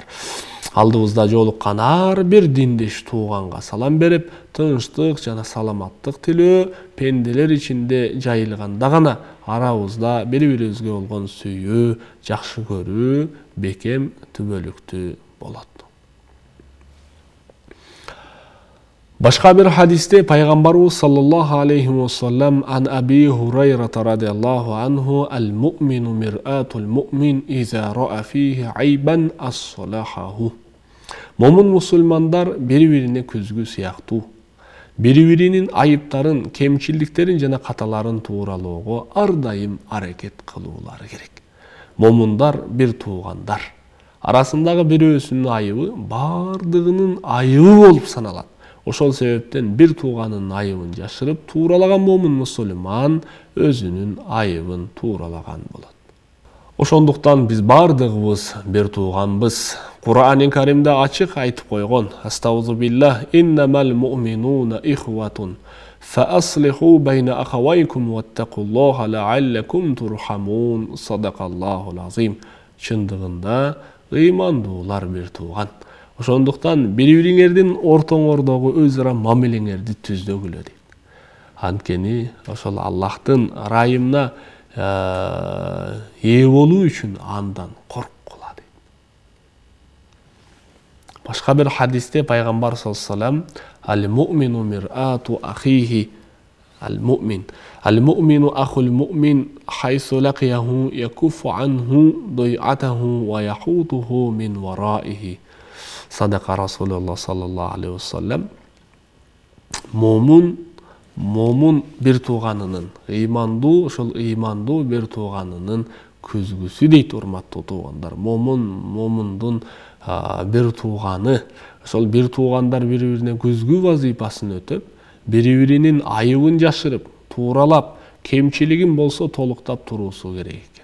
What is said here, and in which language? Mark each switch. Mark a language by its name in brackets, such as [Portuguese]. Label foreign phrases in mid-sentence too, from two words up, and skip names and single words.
[Kyrgyz] Алдыбызда жолуккан ар бир диндеш тууганга салам берип, тынчтык жана саламаттык тилөө пенделер ичинде жайылганда гана арабызда бири-бирибизге болгон сүйүү, жакшы көрүү бекем түбөлүктүү болот. Башка бир хадисте пайгамбарыбыз [Arabic] صلى الله عليه وسلم عن أبي هريرة رضي الله عنه المؤمن مرآة المؤمن إذا رأى فيه عيبا أصلحه. [Kyrgyz] Момун мусулмандар бири-бирине көзгү сыяктуу. Бири-биринин айыптарын, кемчилдиктерин жана каталарын тууралоого ар дайым аракет кылуулары керек. Момундар бир туугандар. Арасындагы бирөөсүнүн айыбы бардыгынын айыбы болуп саналат. Ошол себептен бир тууганын айыбын жашырып тууралаган момун мусулман өзүнүн айыбын тууралаган болот. Ошондуктан биз бардыгыбыз бир тууганбыз. Кур'ан-ы Каримде ачык айтып койгон: [Arabic] أستعيذ بالله إنما المؤمنون إخوة فأصلحوا بين أخويكم واتقوا الله لعلكم ترحمون. صدق الله العظيم. [Kyrgyz] Чындыгында ыймандуулар бир тууган. Ошондуктан бири-бириңердин ортоңордогу өз ара мамилеңерди түздөгүлө дейт. Анткени ошол Аллахтын ырайымына ээ болуу үчүн андан корккула дейт. Башка бир хадисте пайгамбар [Arabic] صلى الله عليه وسلم المؤمن مرآة أخيه المؤمن. المؤمن أخو المؤمن حيثما لقيه يكف عنه ضيعته ويحوطه من ورائه. صدق رسول الله صلى الله عليه وسلم. [Kyrgyz] Момун бир тууганынын, ыймандуу, ошол ыймандуу бир тууганынын көзгүсү дейт, урматтуу туугандар. Момундун бир тууганы, ошол бир туугандар бири-бирине көзгү вазифасын өтөп, бири-биринин айыбын жашырып, тууралап, кемчилигин болсо толуктап туруусу керек экен.